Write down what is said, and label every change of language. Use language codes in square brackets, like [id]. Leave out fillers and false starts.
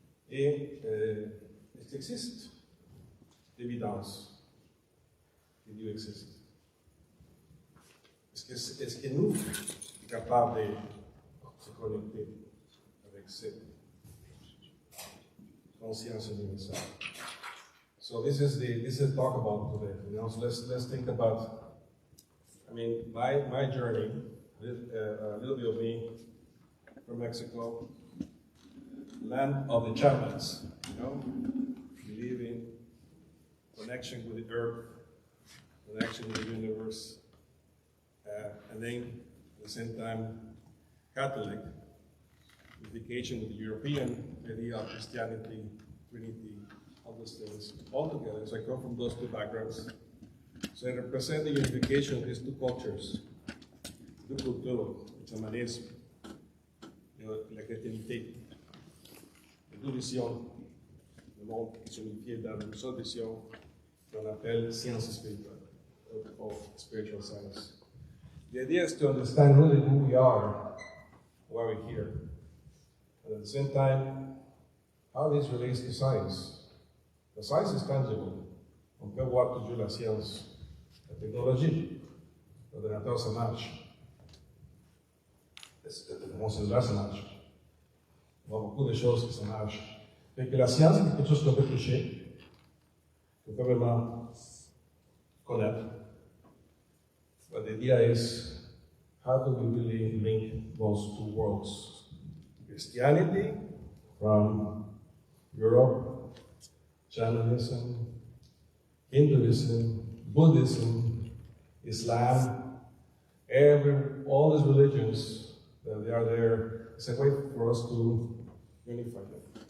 [fr] Et il existe l'évidence que Dieu existe. Est-ce que nous sommes capables de se connecter avec cette sciences universelles. [en] So this is the talk about today. So let's think about. I mean, my journey, a little bit of me from Mexico, land of the champions. Believe in connection with the earth, connection with the universe, and then at the same time Catholic, unification with the European idea of Christianity, Trinity, all those things, all together. So I come from those two backgrounds. So I represent the unification of these two cultures, [fr] deux cultures, le chamanisme, la chrétienté, les deux visions, le monde qui s'unifie dans une seule vision qu'on appelle science spirituelle, [en] or spiritual science. The idea is to understand really who we are, why we're here, and at the same time, how this relates to science. The science is tangible. [fr] On peut voir toujours la science, la technologie. L'ordinateur, ça marche. Mon cellulaire, ça marche. On voit beaucoup de choses qui ça marche. Et que la science est quelque chose qu'on peut toucher, qu'on peut vraiment connaître. [en] But the idea is, how do we really link those two worlds? Christianity from Europe, Shamanism, Hinduism, Buddhism, Islam, all these religions that they are there, it's a way for us to unify them.